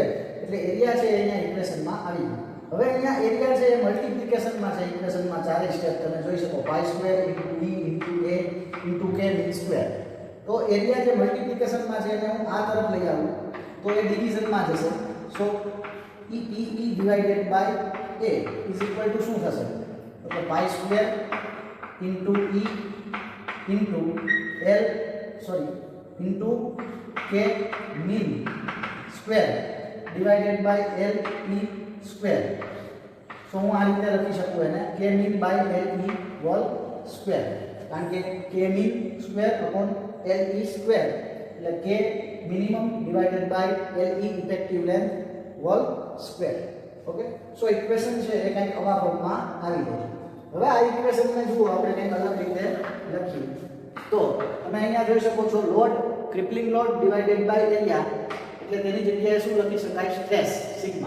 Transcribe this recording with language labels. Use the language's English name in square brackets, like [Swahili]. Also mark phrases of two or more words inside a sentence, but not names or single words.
[Gujarati] એટલે એરિયા છે એ અહીંયા ઇક્વેશનમાં આવી ગયું. હવે અહીંયા એરિયા છે એ મલ્ટીપ્લિકેશનમાં છે ઇક્વેશનમાં ચારે સ્ટેપ તમે જોઈ શકો [English] pi square into E into A into K min square. [Gujarati] તો એરિયા જે મલ્ટીપ્લિકેશનમાં છે એને હું આ તરફ લઈ આવું તો એ ડિવિઝનમાં જશે. [English] so E divided by A is equal to [Gujarati] શું થશે તો [English] pi square into E into L into K min square divided by L E square. સો [Gujarati] હું આ રીતે લખી શકું એને [English] K min by L E whole square, [Gujarati] કારણ કે [English] K min square upon L E square એટલે K minimum divided by L E effective length whole square. [Gujarati] ઓકે, સો ઇક્વેશન છે એ કંઈક આવા ફોર્મમાં આવી જાય છે. હવે આ ઇક્વેશનને જુઓ આપણે કંઈક અલગ રીતે લખીએ તો તમે અહીંયા જોઈ શકો છો [English] load crippling load divided by area [Gujarati] એટલે તેની જગ્યાએ શું લખી શકાય [English] stress sigma.